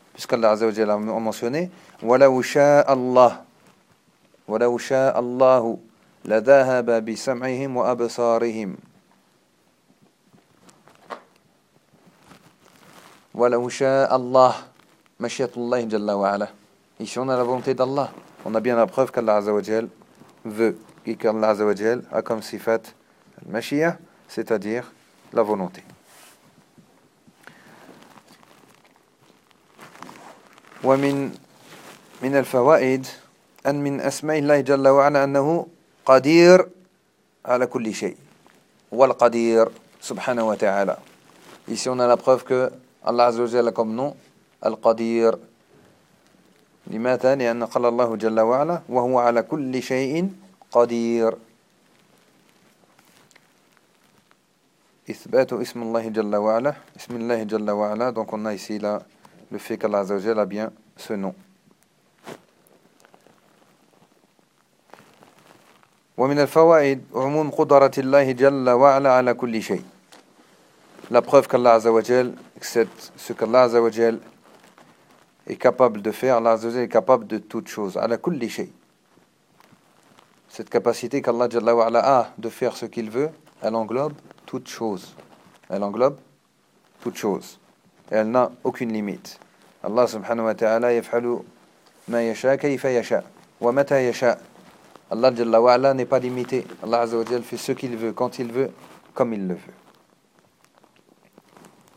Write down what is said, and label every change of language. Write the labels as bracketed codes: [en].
[fr] Puisqu'Allah Azza wa Jal a mentionné [ar] وَلَهُ شَاءَ اللَّهُ وَلَوْ شَاءَ اللَّهُ لَذَهَبَ بِسَمْعِهِمْ وَأَبْصَارِهِمْ وَلَوْ شَاءَ اللَّهُ مَشْيَةُ اللَّهِ جَلَّ وَعَلَى. [fr] Ici, on a la volonté d'Allah. On a bien la preuve qu'Allah Azza wa Jal veut et qu'Allah Azza wa Jal a comme sifat al-mashiyah, c'est-à-dire la volonté. [ar] وَمِنَ الْفَوَائِدِ أن من أسماء الله جل وعلا أنه قدير على كل شيء والقدير سبحانه وتعالى. [fr] Ici on a la preuve que Allah عز وجل comme nom القدير. [ar] لماذا؟ لأن قال الله جل وعلا وهو على كل شيء قدير. إثبات اسم الله جل وعلا اسم الله جل وعلا. [fr] Donc on a ici là le fait que Allah عز وجل a bien ce nom. [ar] ومن الفوائد عموم قدرة الله جل وعلا على كل شيء. [fr] La preuve qu'Allah عز وجل accepte ce qu'Allah عز وجل est capable de faire. Allah عز وجل est capable de toute chose. [ar] على كل شيء. [fr] Cette capacité qu'Allah جل وعلا a de faire ce qu'il veut, elle englobe toute chose. Elle englobe toute chose. Elle n'a aucune limite. [ar] Allah سبحانه وتعالى يفعل ما يشاء كيف يشاء ومتى يشاء. [fr] Allah Jalla wa'ala n'est pas limité. Allah Azza wa Jalla fait ce qu'il veut, quand il veut, comme il le veut.